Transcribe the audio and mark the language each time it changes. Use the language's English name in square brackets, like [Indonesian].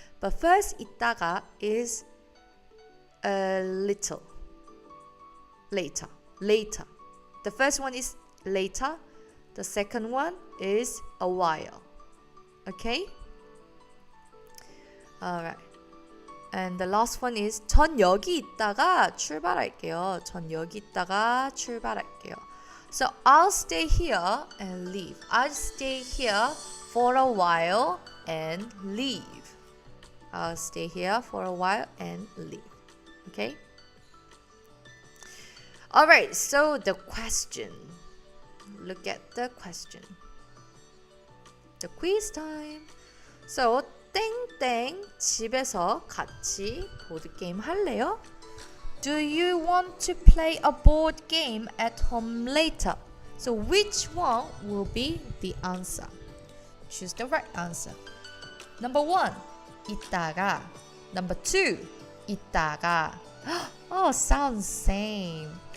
[English] But first 있다가 is a little. Later. The first one is later. The second one is a while. Okay? Alright. And the last one is [Korean] 전 여기 있다가 출발할게요. 전 여기 있다가 출발할게요. [English] So I'll stay here and leave. I'll stay here for a while and leave. I'll stay here for a while and leave. Okay? Alright, so the question. Look at the question. The quiz time. [Korean] So 땡땡 집에서 같이 보드게임 할래요? [English] Do you want to play a board game at home later? So which one will be the answer? Choose the right answer. Number 1, 이따가. Number 2, 이따가. Oh, sounds same.